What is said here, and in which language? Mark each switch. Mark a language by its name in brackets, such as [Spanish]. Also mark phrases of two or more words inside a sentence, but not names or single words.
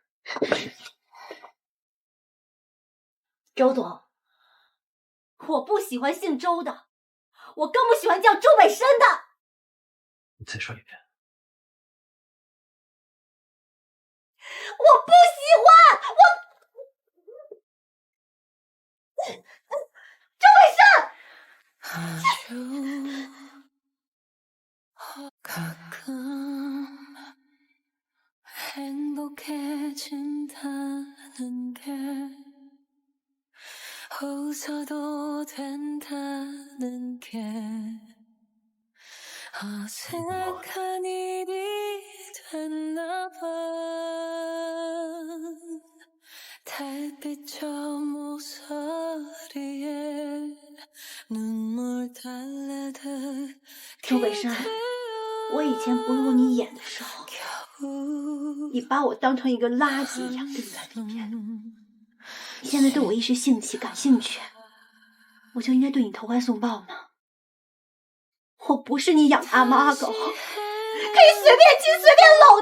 [Chinese] 周总，我不喜欢姓周的，我更不喜欢叫周伟山的。你再说一遍。我不喜欢，周伟山。 [Korean] 행복해진다는 게 웃어도 된다는 게 어색한 일이 됐나 봐 달빛 저 모서리에 눈물 달래듯 [Chinese] 周北山，我以前不用你演的时候，你把我当成一个垃圾一样丢在里面。你现在对我一时兴起感兴趣，我就应该对你投怀送抱吗？我不是你养的阿猫阿狗，可以随便亲随便搂的。